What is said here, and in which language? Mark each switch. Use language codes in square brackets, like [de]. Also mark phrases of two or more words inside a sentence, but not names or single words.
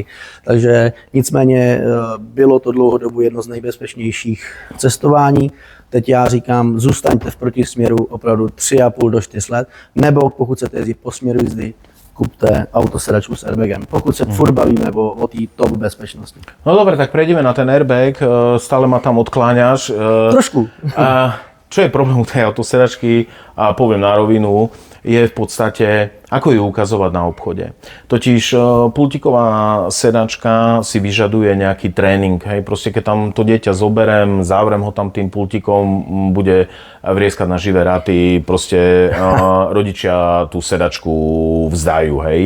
[cs] Takže nicméně bylo to dlouhodobu jedno z nejbezpečnějších cestování. Teď já říkám, zůstaňte v protisměru opravdu 3,5 do 4 let, nebo pokud chcete jezdit po směru jízdy, kupte autosedačku s airbagem, pokud se furt bavíme o té top bezpečnosti. [sk] No dobre, tak prejdeme na ten airbag, stále ma tam odkláňaš. Trošku. Čo je problém u tej autosedačky? A poviem na rovinu, je v podstate, ako ju ukazovať na obchode. Totiž pultíková sedačka si vyžaduje nejaký tréning, hej, proste keď tam to dieťa zoberem, zavrem ho tam tým pultíkom, bude vrieskať na živé raty, proste rodičia tú sedačku vzdajú, hej.